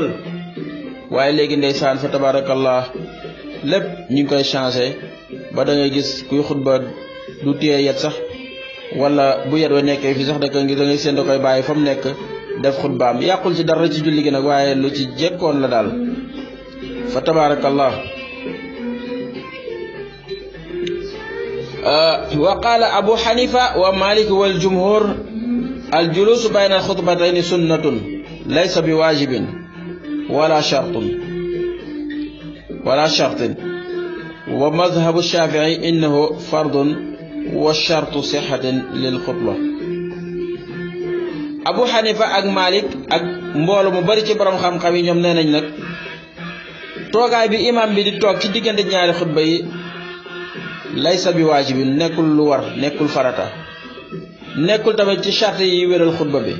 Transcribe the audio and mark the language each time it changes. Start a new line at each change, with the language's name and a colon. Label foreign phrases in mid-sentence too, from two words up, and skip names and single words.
Wolof: waaye léegi ndeysaan
Arabic: فتبارك الله
Wolof: lépp ñu ngi koy changé ba da ngay gis kuy xutba du téye yet sax, wala bu yet wa nekkee fi sax da ngay seen da koy bàyyi fa mu nekk def xutbaam. yàqul ci dara ci julli gi nag, waaye lu ci jekkoon la daal
Arabic: فتبارك الله. وقال أبو حنيفة ومالك والجمهور الجلوس بين الخطبتين سنة ليس بواجب ولا شرط ومذهب الشافعي أنه فرض وشرط صحة للخطبة.
Wolof: Abu Hanifa ak Malik ak mbooloo mu bari ci borom xam-xam yi ñoom nee nañ nag toogaay bi imam bi di toog ci diggante ñaari xutba yi
Arabic: ليس بواجب,
Wolof: nekkul lu war, nekkul farata, nekkul tamit ci charte yi wéral xutba bi.